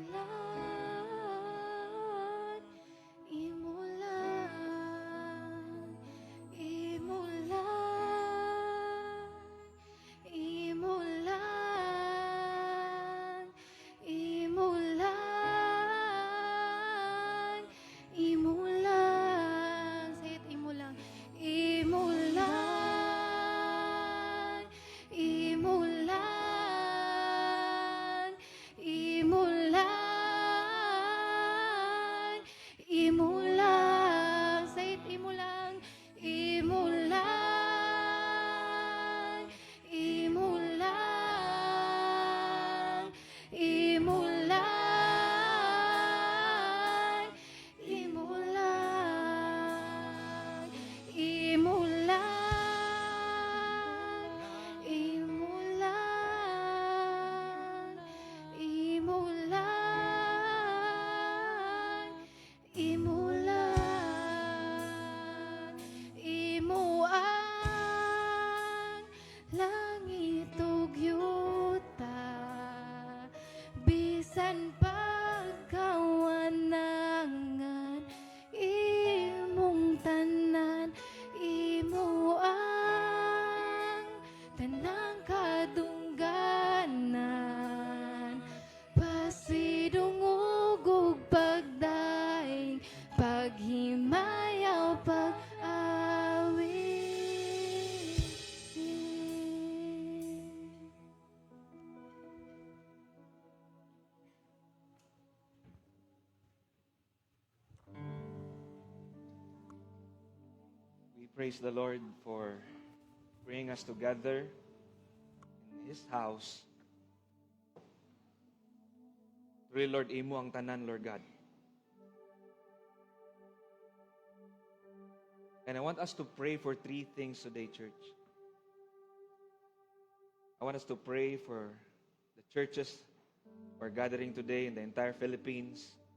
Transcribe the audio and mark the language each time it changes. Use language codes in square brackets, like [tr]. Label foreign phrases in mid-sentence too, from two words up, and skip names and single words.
[ceb] lang, imo lang, imo lang, imo lang, imo lang, imo lang, [en] say it, [ceb] imo lang, imo lang, imo lang, imo lang, imo lang, [en] say it, [ceb] imo lang, imo lang, imo lang, imo lang, imo lang, imo lang, imo lang, imo lang, imo lang, imo ang langit ug yuta bisan pagkawanangan imong tanan imo ang tanang kadungganan pasidungog ug pagdaig paghimayaw pag-awit. [en] We praise the Lord for bringing us together in His house Really, Lord, [ceb] imo ang tanan, [en] Lord God. And I want us to pray for 3 things today, church. I want us to pray for the churches who are gathering today in the entire Philippines.